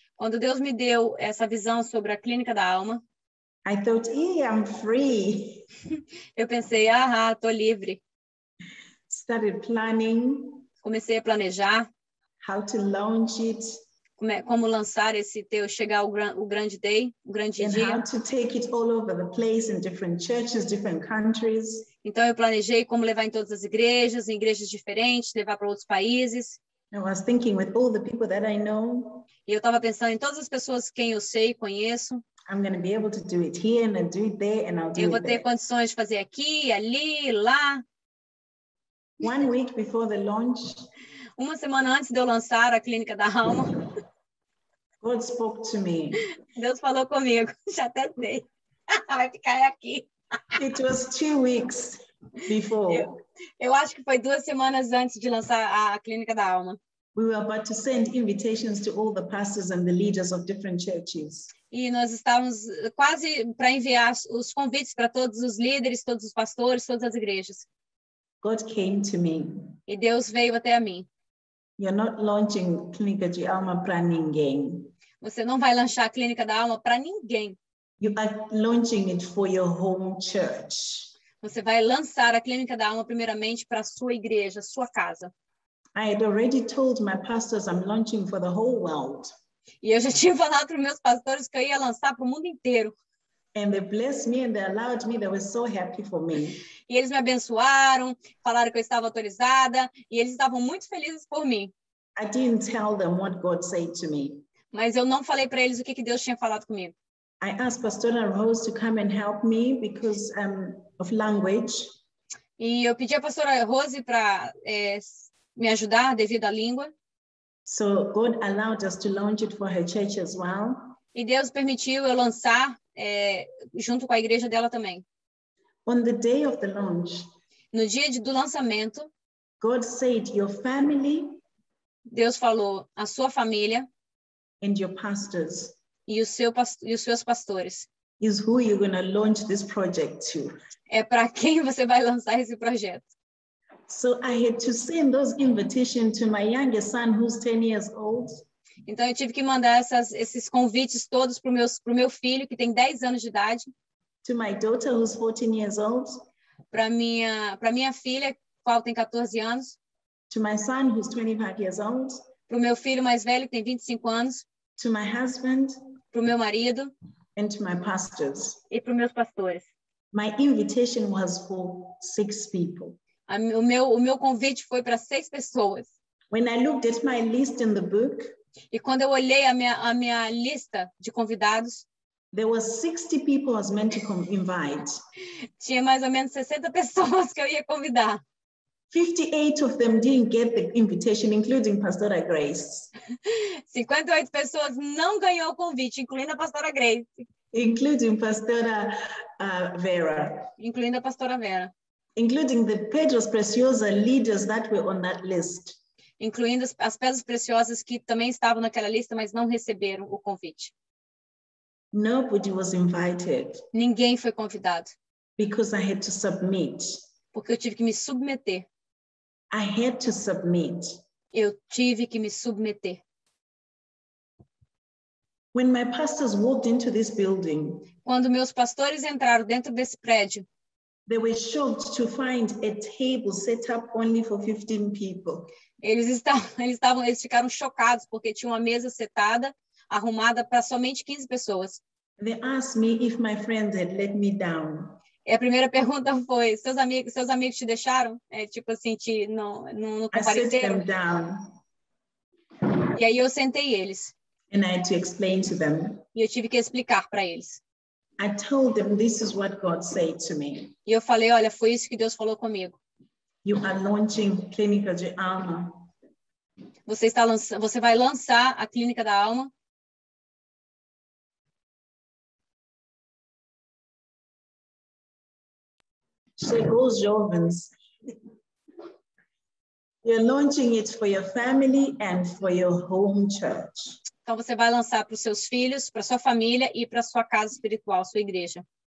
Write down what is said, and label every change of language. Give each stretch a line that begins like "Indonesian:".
Portuguese: Quando Deus me deu essa visão sobre a Clínica da Alma,
English: I thought, I'm free.
Portuguese: eu pensei, tô livre.
English: Started planning
Portuguese: Comecei a planejar
English: how to launch it
Portuguese: como lançar chegar o grande day, o grande
English: and
Portuguese: dia.
English: how to take it all over the place in different churches, different countries.
Portuguese: Então eu planejei como levar em todas as igrejas, em igrejas diferentes, levar para outros países.
English: I was thinking with all the people that I know,
Portuguese: E eu estava pensando em todas as pessoas quem eu sei, conheço.
English: I'm going to be able to do it here and I'll do it there and I'll do
Portuguese: Eu vou
English: it
Portuguese: ter
English: there.
Portuguese: condições de fazer aqui, ali, lá.
English: 1 week before the launch,
Portuguese: Uma semana antes de eu lançar a Clínica da Alma,
English: God spoke to me.
Portuguese: Deus falou comigo. Já até sei. Vai ficar aqui.
English: It was 2 weeks before.
Portuguese: Eu acho que foi 2 semanas antes de lançar a Clínica da Alma.
English: We were about to send invitations to all the pastors and the leaders of different churches.
Portuguese: E nós estávamos quase para enviar os convites para todos os líderes, todos os pastores, todas as igrejas.
English: God came to me.
Portuguese: E Deus veio até a mim.
English: You're not launching Clínica de Alma
Portuguese: para ninguém. Você não vai lançar a Clínica da Alma para ninguém.
English: You are launching it for your home church.
Portuguese: Você vai lançar a Clínica da Alma primeiramente para a sua igreja, sua casa.
English: I had already told my pastors I'm launching for the whole world.
Portuguese: E eu já tinha falado para os meus pastores que eu ia lançar para o mundo inteiro.
English: And they blessed me and they allowed me. They were so happy for me.
Portuguese: E eles me abençoaram, falaram que eu estava autorizada, e eles estavam muito felizes por mim.
English: I didn't tell them what God said to me.
Portuguese: Mas eu não falei para eles o que Deus tinha falado comigo.
English: I asked Pastora Rose to come and help me because of language.
Portuguese: E eu pedi a pastora Rose para me ajudar devido à língua.
English: So God allowed us to launch it for her church as well.
Portuguese: E Deus permitiu eu lançar junto com a igreja dela também.
English: On the day of the launch,
Portuguese: No dia do lançamento,
English: God said, your family
Portuguese: Deus falou, a sua família
English: and your pastors
Portuguese: e os seus pastores.
English: is who you're going to launch this project to.
Portuguese: É para quem você vai lançar esse projeto.
English: So I had to send those invitations to my youngest son, who's 10 years old.
Portuguese: Então, eu tive que mandar esses convites todos para o meu filho, que tem 10 anos de idade.
English: To my daughter, who's 14 years old.
Portuguese: Para minha filha, qual tem 14 anos.
English: To my son, who's 25 years old.
Portuguese: Para o meu filho mais velho, que tem 25 anos.
English: To my husband.
Portuguese: Para o meu marido.
English: And to my pastors.
Portuguese: E para os meus pastores.
English: My invitation was for 6 people.
Portuguese: O meu convite foi para 6 pessoas.
English: When I looked at my list in the book,
Portuguese: e quando eu olhei a minha lista de convidados,
English: there were 60 people I was meant to invite.
Portuguese: Tinha mais ou menos 60 pessoas que eu ia convidar.
English: 58 of them didn't get the invitation, including Pastora Grace.
Portuguese: 58 pessoas não ganhou o convite, incluindo a pastora Grace.
English: Including Pastora Vera.
Portuguese: Incluindo a pastora Vera.
English: Including the Pedros Preciosa leaders that were on that list.
Portuguese: Incluindo as pedras preciosas que também estavam naquela lista, mas não receberam o convite.
English: Nobody was invited.
Portuguese: Ninguém foi convidado.
English: Because I had to submit.
Portuguese: Porque eu tive que me submeter.
English: I had to submit.
Portuguese: Eu tive que me submeter.
English: When my pastors walked into this building,
Portuguese: quando meus pastores entraram dentro desse prédio,
English: they were shocked to find a table set up only for 15 people.
Portuguese: Eles ficaram chocados porque tinha uma mesa setada, arrumada para somente 15 pessoas.
English: They asked me if my friends had let me down.
Portuguese: E a primeira pergunta foi: seus amigos te deixaram? Tipo assim, não compareceram?
English: I sat them down.
Portuguese: E aí eu sentei eles.
English: And I had to explain to them.
Portuguese: E eu tive que explicar para eles.
English: I told them this is what God said to me.
Portuguese: E eu falei, olha, foi isso que Deus falou comigo.
English: You are launching Clínica de Alma.
Portuguese: Você vai lançar a Clínica da Alma. Chegou os jovens.
English: You're launching it for your family and for your home church.
Portuguese: Então você vai lançar para os seus filhos, para sua família e para sua casa espiritual, sua igreja.